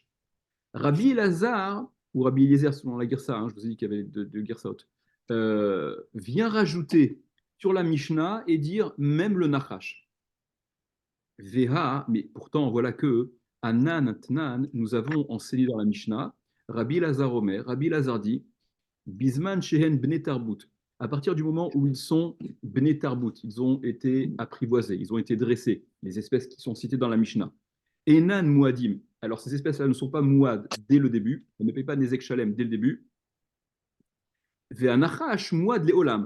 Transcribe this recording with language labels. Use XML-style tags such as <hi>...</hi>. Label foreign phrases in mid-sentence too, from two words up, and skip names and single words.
<fr>Rabbi Elazar, ou Rabbi Eliezer selon la Girsa, je vous ai dit qu'il y avait deux Girsaot, vient rajouter sur la Mishnah et dire même le Nachash. Veha, mais pourtant voilà que</fr> <he>אנן תנן,</he> <fr>nous avons enseigné dans la Mishnah,</fr> <he>רבי אלעזר אומר,</he> <fr>Rabbi Elazar dit</fr> <he>בזמן שהן בני תרבות.</he> <fr>À partir du moment où ils sont</fr> <he>בני תרבות,</he> <fr>ils ont été apprivoisés, ils ont été dressés, les espèces qui sont citées dans la Mishnah.</fr> <he>אינן מועדים.</he> <fr>Alors, ces espèces-là ne sont pas Muad dès le début, elles ne payent pas</fr> <he>נזק שלם</he> <fr>dès le début.</fr> <he>והנחש מועד לעולם.</he>